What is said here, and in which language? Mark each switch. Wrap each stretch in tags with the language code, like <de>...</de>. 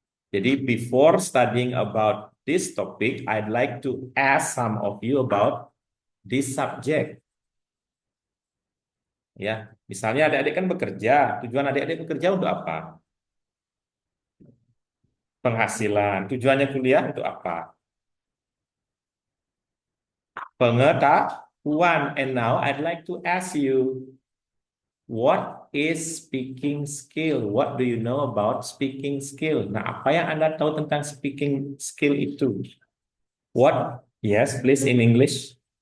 <en>Jadi before studying about this topic, I'd like to ask some of you about this subject.</en> <id>Ya, misalnya adik-adik kan bekerja. Tujuan adik-adik bekerja untuk apa? Penghasilan. Tujuannya kuliah untuk apa? Pengetahuan.</id> <en>And now I'd like to ask you, what is speaking skill? What do you know about speaking skill?</en> <id>Nah, apa yang Anda tahu tentang speaking skill itu?</id> <en>What? Yes, please in English.</en>